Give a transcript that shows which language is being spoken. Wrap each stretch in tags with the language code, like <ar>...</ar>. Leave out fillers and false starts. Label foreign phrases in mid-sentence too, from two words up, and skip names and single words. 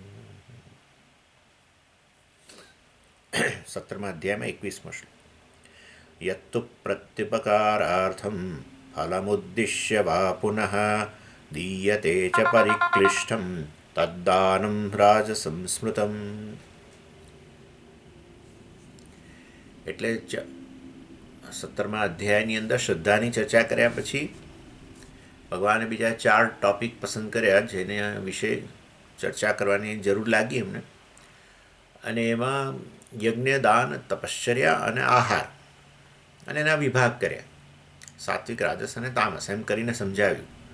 <hi>17 अध्याय में 21 श्लोक।</hi> <sa>यत्तु प्रत्युपकारार्थं फलमुद्दिश्य वा पुनः दीयते च परिक्लिष्टं तद्दानं राजसंस्मृतम्।</sa> <gu>એટલે 17મા અધ્યાયની અંદર શ્રદ્ધાની ચર્ચા કર્યા પછી ભગવાને બીજા 4 ટોપિક પસંદ કર્યા જેને વિશે ચર્ચા કરવાની જરૂર લાગી એમને, અને એમાં યજ્ઞ દાન તપશ્ચર્યા અને આહાર અને એના વિભાગ કર્યા, સાત્વિક રાજસ અને તામસ એમ કરીને સમજાવ્યું.</gu>